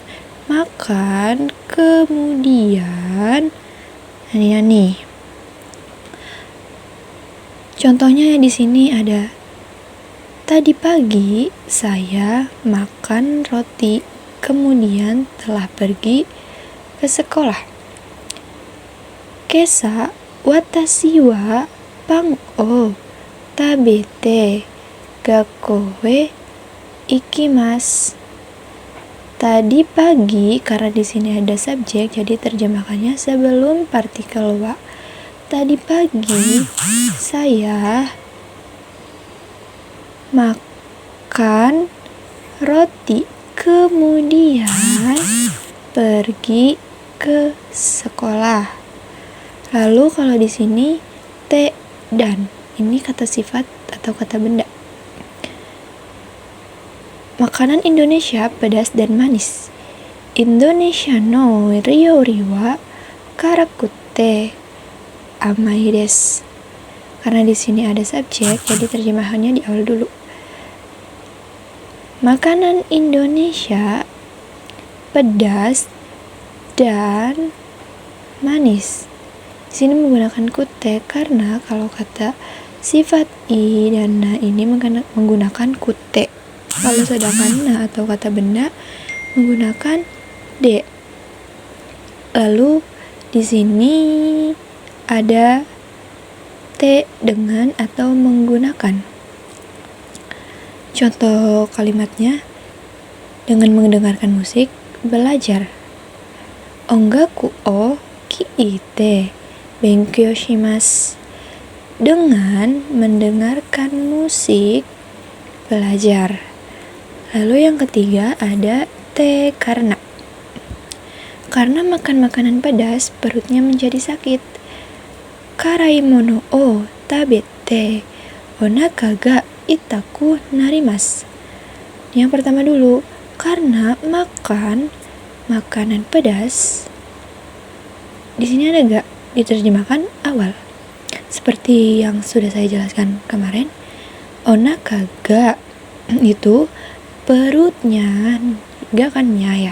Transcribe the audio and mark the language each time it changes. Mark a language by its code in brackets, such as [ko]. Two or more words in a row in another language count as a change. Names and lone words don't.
[id] Makan kemudian nih. Contohnya di sini ada tadi pagi saya makan roti kemudian telah pergi ke sekolah. [ja] 今朝私はパンを食べて学校へ行きます. [id] Tadi pagi, karena di sini ada subjek, jadi terjemahkannya sebelum partikel wa. Tadi pagi saya makan roti kemudian pergi ke sekolah. Lalu kalau di sini te dan, ini kata sifat atau kata benda. Makanan Indonesia pedas dan manis. [ja] インドネシアの料理は辛くて甘いです. [id] Karena di sini ada subjek, jadi terjemahannya di awal dulu. Makanan Indonesia pedas dan manis. Di sini menggunakan kute karena kalau kata sifat i dan na ini menggunakan kute. Kalau sedangkan na atau kata benda menggunakan de. Lalu di sini ada te dengan atau menggunakan. Contoh kalimatnya, dengan mendengarkan musik, belajar. [ja] 音楽を聞いて勉強します. [id] Dengan mendengarkan musik, belajar. Lalu yang ketiga ada te karena. Karena makan makanan pedas, perutnya menjadi sakit. [ja] 辛いものを食べてお腹が痛くなります. [id] Yang pertama dulu, karena makan makanan pedas. Di sini ada ga diterjemahkan awal. Seperti yang sudah saya jelaskan kemarin, [ja] お腹が [id] itu perutnya, ga kan nya ya.